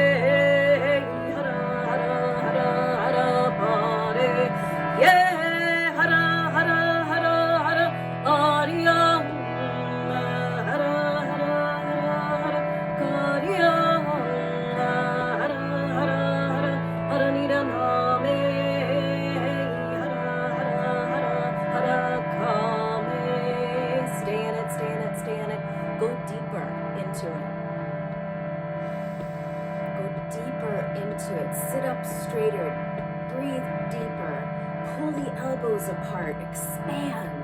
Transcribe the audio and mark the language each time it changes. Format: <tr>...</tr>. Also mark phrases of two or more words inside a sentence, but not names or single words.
<en>hara hara hara hara pare, yeah, hara hara hara hara hariya, hara hara hara hara kariya, hara hara hara hara nidaname, hara hara hara hara kame. Stay in it, stay in it, stay in it. Go deeper into it. Go deeper into it. Sit up straighter. Breathe deeper. Pull the elbows apart. Expand.</en>